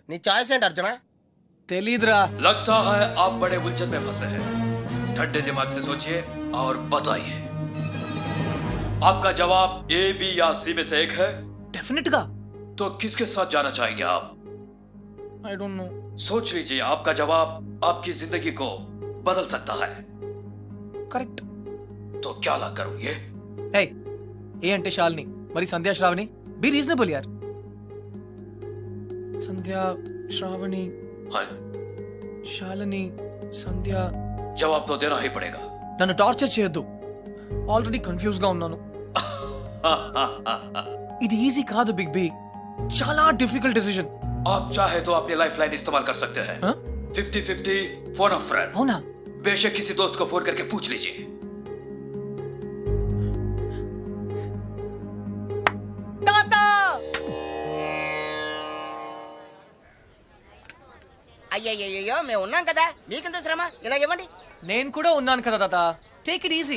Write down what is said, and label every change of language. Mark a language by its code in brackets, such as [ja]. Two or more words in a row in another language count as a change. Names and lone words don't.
[te] నీ ఛాయిస్ ఏంటి అర్జున? తెలీదురా. [hi] लगता है आप बड़े उलझन में फंसे हैं। ठंडे दिमाग से सोचिए और बताइए, आपका जवाब ए, बी या सी में से एक है। [te] డెఫినెట్ గా. [hi] तो किसके साथ जाना चाहेंगे आप? [en] I don't know. [hi] सोच लीजिए, आपका जवाब आपकी जिंदगी को बदल सकता है। [te] కరెక్ట్. [hi] तो क्या ला करोगे? [te] ఏయ్, ఏ అంటే శాలిని, మరి సంధ్యా శ్రావణి. [en] be reasonable [te] యార్. సంధ్యా శ్రావణి, [hi] हाँ, [te] శాలిని, సంధ్య. [hi] जवाब तो देना ही पड़ेगा। [te] నన్ను టార్చర్ చేయొద్దు. ఆల్రెడీ కన్ఫ్యూజ్ గా ఉన్నాను. ఇది ఈజీ కాదు బిగ్ బి, చాలా [en] difficult decision. [hi] आप चाहे तो अपनी [en] life line [hi] इस्तेमाल कर सकते हैं। [en] 50-50 phone of friend. [te] అవునా? [hi] बेशक किसी दोस्त को फोन करके पूछ लीजिए। [te] అయ్యయ్యో మేము ఉన్నాం కదా, మీకెంత శ్రమ, ఇలా ఇవ్వండి. నేను కూడా ఉన్నాను కదా తాత, [en] take it easy.